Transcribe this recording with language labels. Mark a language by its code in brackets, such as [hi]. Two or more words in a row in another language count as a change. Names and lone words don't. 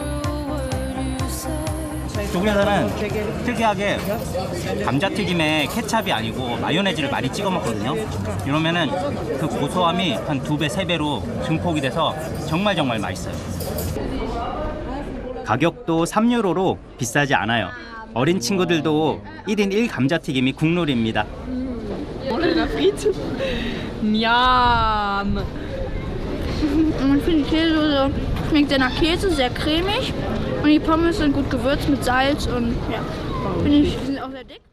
[ko] 독일에서는 특이하게 감자튀김에 케찹이 아니고 마요네즈를 많이 찍어 먹거든요. 이러면은 그 고소함이 한 2배, 3배로 증폭이 돼서 정말 맛있어요. 가격도 3유로로 비싸지 않아요. 어린 친구들도 1인 1 감자튀김이 국룰입니다. Njam. [de] Ich finde die Käsesoße schmeckt sehr nach Käse, sehr cremig und die Pommes sind gut gewürzt mit Salz und ja, finde ich, die sind auch sehr dick.